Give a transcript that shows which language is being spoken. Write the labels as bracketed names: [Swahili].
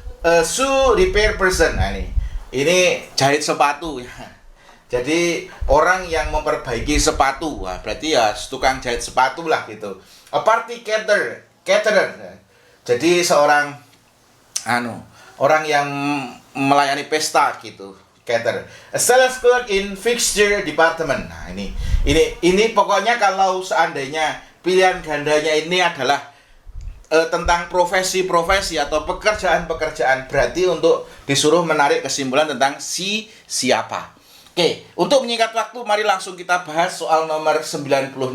[English] A shoe repair person. [Indonesian] Nah, ini jahit sepatu ya. Jadi orang yang memperbaiki sepatu. Wah, berarti ya tukang jahit sepatu lah gitu. [English] A party caterer. [Indonesian] Jadi seorang orang yang melayani pesta gitu. [English] Caterer. A sales clerk in fixture department. [Indonesian] Nah, ini pokoknya kalau seandainya pilihan gandanya ini adalah tentang profesi-profesi atau pekerjaan-pekerjaan, berarti untuk disuruh menarik kesimpulan tentang siapa. Oke, untuk menyingkat waktu, mari langsung kita bahas soal nomor 96.